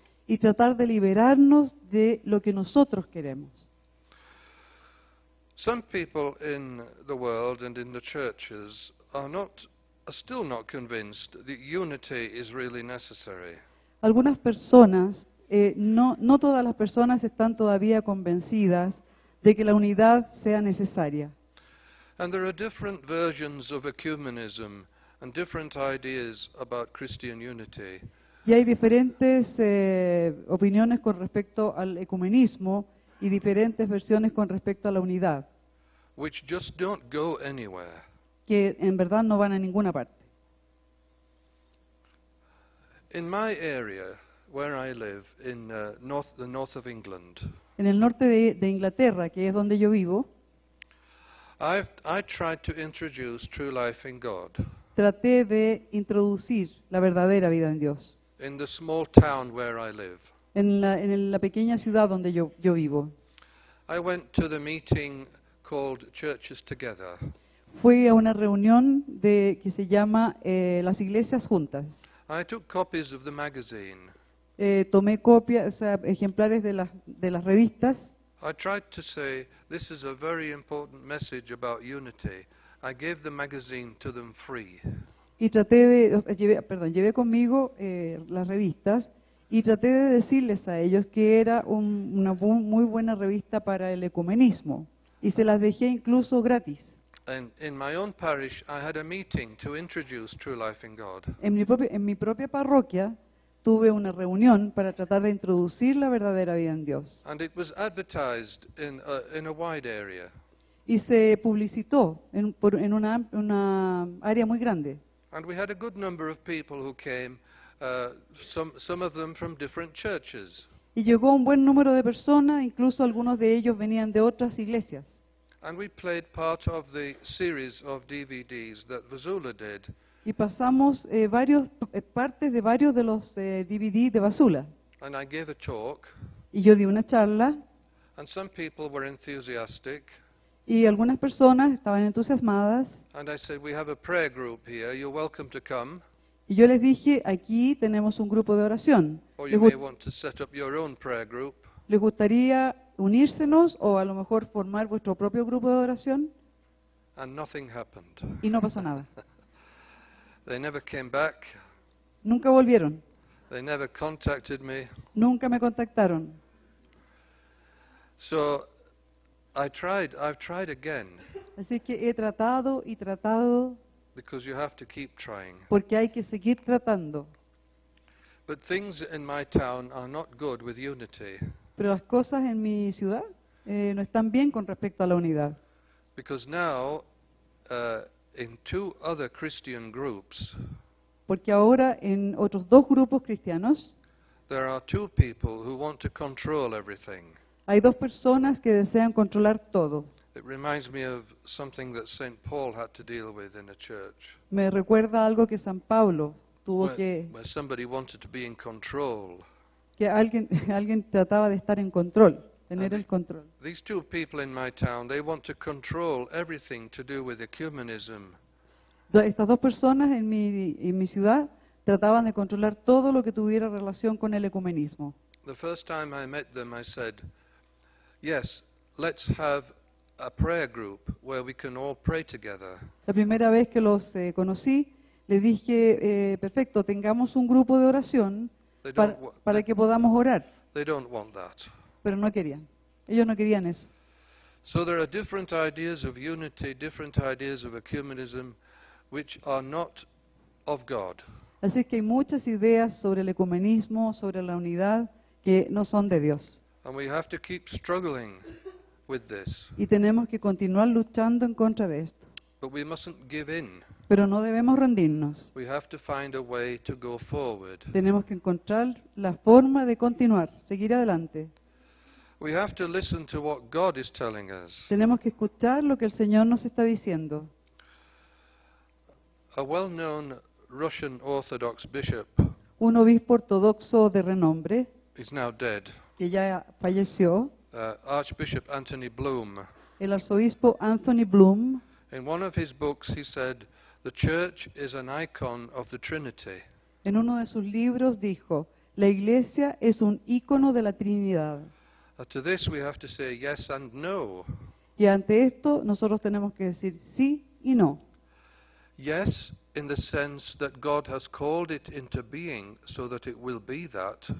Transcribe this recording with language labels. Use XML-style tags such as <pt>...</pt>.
<es>Y tratar de liberarnos de lo que nosotros queremos.</es> <en>Some people in the world and in the churches are still not convinced that unity is really necessary.</en> <es>Algunas personas, no todas las personas están todavía convencidas de que la unidad sea necesaria.</es> <en>And there are different versions of ecumenism and different ideas about Christian unity.</en> <es>Y hay diferentes opiniones con respecto al ecumenismo y diferentes versiones con respecto a la unidad,</es> <en>Which just don't go anywhere.</en> <es>que en verdad no van a ninguna parte.</es> <en>In my area, where I live, in the north of England,</en> <es>En el norte de Inglaterra, que es donde yo vivo,</es> <en>I tried to introduce true life in God</en> <es>traté de introducir la verdadera vida en Dios</es> <en>in the small town where I live.</en> <es>en la pequeña ciudad donde yo vivo.</es> <en>I went to the meeting called Churches Together.</en> <es>Fui a una reunión que se llama Las Iglesias Juntas.</es> <en>I took copies of the magazine.</en> <es>Tomé copias, o sea, ejemplares de las revistas.</es> <en>I tried to say, this is a very important message about unity. I gave the magazine to them free.</en> <es>Y llevé conmigo las revistas y traté de decirles a ellos que era una muy buena revista para el ecumenismo. Y se las dejé incluso gratis.</es> <en>And in my own parish, I had a meeting to introduce true life in God.</en> <es>En mi propia parroquia tuve una reunión para tratar de introducir la verdadera vida en Dios.</es> <en>And it was advertised in a wide area.</en> <es>y se publicitó en una área muy grande.</es> <en>And we had a good number of people who came, some of them from different churches.</en> <es>Y llegó un buen número de personas, incluso algunos de ellos venían de otras iglesias.</es> <en>And we played part of the series of DVDs that Vasula did.</en> <es>Y pasamos partes de varios de los DVD de Basula.</es> <en>And I gave a talk,</en> <es>Y yo di una charla</es> <en>and some people were enthusiastic.</en> <es>y algunas personas estaban entusiasmadas.</es> <en>And I said, we have a prayer group here, you're welcome to come.</en> <es>Y yo les dije, aquí tenemos un grupo de oración.</es> <en>Or</en> <es>¿Les,</es> <en>you may want to set up your own prayer group.</en> <es>les gustaría unírsenos o a lo mejor formar vuestro propio grupo de oración?</es> <en>And nothing happened.</en> <es>Y no pasó nada.</es> <en>They never came back.</en> <es>Nunca volvieron.</es> <en>They never contacted me.</en> <es>Nunca me contactaron.</es> <en>So I've tried again,</en> <es>Así que he tratado y tratado</es> <en>because you have to keep trying.</en> <es>porque hay que seguir tratando.</es> <en>But things in my town are not good with unity,</en> <es>Pero las cosas en mi ciudad no están bien con respecto a la unidad.</es> <en>because now in two other Christian groups,</en> <es>Porque ahora en otros dos grupos cristianos</es> <en>there are two people who want to control everything.</en> <es>hay dos personas que desean controlar todo.</es> <en>It reminds me of something that St. Paul had to deal with in a church,</en> <es>Me recuerda algo que San Pablo tuvo</es> <en>where somebody wanted to be in control.</en> <es>que alguien trataba de estar en control, tener el control.</es> <en>These two people in my town, they want to control everything to do with ecumenism.</en> <es>Estas dos personas en mi ciudad trataban de controlar todo lo que tuviera relación con el ecumenismo.</es> <en>The first time I met them, I said, yes, let's have a prayer group where we can all pray together.</en> <es>La primera vez que los conocí, les dije, perfecto, tengamos un grupo de oración</es> <en>They don't,</en> <es>para que podamos orar,</es> <en>they don't want that.</en> <es>pero no querían. Ellos no querían eso.</es> <en>So there are different ideas of unity, different ideas of ecumenism, which are not of God.</en> <es>Así que hay muchas ideas sobre el ecumenismo, sobre la unidad, que no son de Dios.</es> <en>And we have to keep struggling with this.</en> <es>Y tenemos que continuar luchando en contra de esto.</es> <en>But we mustn't give in.</en> <es>Pero no debemos rendirnos.</es> <en>We have to find a way to go forward.</en> <es>Tenemos que encontrar la forma de continuar, seguir adelante.</es> <en>We have to listen to what God is telling us.</en> <es>Tenemos que escuchar lo que el Señor nos está diciendo.</es> <en>A well-known Russian Orthodox bishop</en> <es>Un obispo ortodoxo de renombre,</es> <en>is now dead,</en> <es>que ya falleció,</es> <en>Archbishop Anthony Bloom.</en> <es>el arzobispo Anthony Bloom,</es> <en>In one of his books he said, the church is an icon of the Trinity.</en> <es>en uno de sus libros dijo, la iglesia es un ícono de la Trinidad.</es> <en>To this we have to say yes and no.</en> <es>Y ante esto nosotros tenemos que decir sí y no.</es> <en>Yes, in the sense that God has called it into being so that it will be that.</en>